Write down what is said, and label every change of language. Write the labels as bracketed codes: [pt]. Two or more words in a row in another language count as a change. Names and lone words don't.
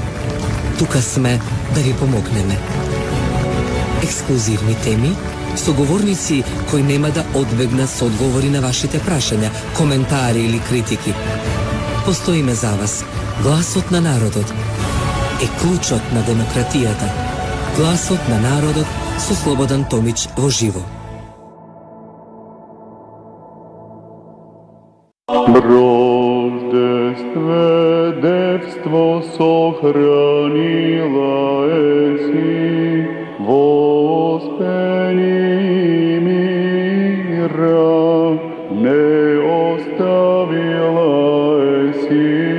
[mk] Тука сме да ви помогнеме. Ексклузивни теми, соговорници кои нема да одбегнат со одговори на вашите прашања, коментари или критики. Постоиме за вас. Гласот на народот е клучот на демократијата. Гласот на народот со Слободан Томич во живо. [cu] Рождестве девство сохранила еси, воспени мира не оставила еси,